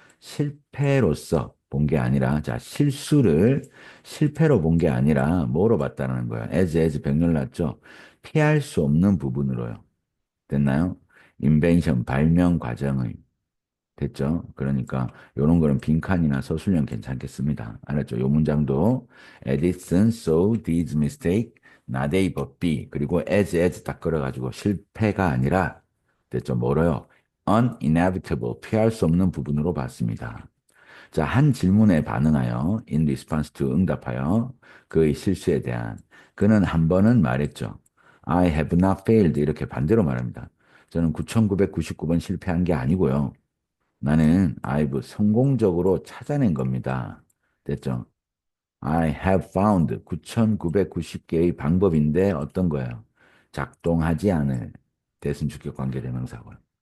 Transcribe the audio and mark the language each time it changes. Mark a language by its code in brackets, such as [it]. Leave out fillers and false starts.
[ko] 실패로서 본 게 아니라, 자, 실수를 실패로 본 게 아니라 뭐로 봤다는 거예요? as 병렬 났죠? 피할 수 없는 부분으로요. 됐나요? 인벤션, 발명 과정의. 됐죠? 그러니까 이런 거는 빈칸이나 서술형 괜찮겠습니다. 알았죠? 요 문장도 [en] Edison saw these mistake not A but B [ko] 그리고 [en] as [ko] 딱 걸어가지고 실패가 아니라 됐죠? 뭐로요? uninevitable 피할 수 없는 부분으로 봤습니다. 자, 한 질문에 반응하여 [en] in response to [ko] 응답하여 그의 실수에 대한 그는 한 번은 말했죠. [en] I have not failed [ko] 이렇게 반대로 말합니다. 저는 9,999번 실패한 게 아니고요. 나는 I've 성공적으로 찾아낸 겁니다. 됐죠? [en] I have found [ko] 9,990개의 방법인데 어떤 거예요? 작동하지 않을 대신 주격 관계대명사고요.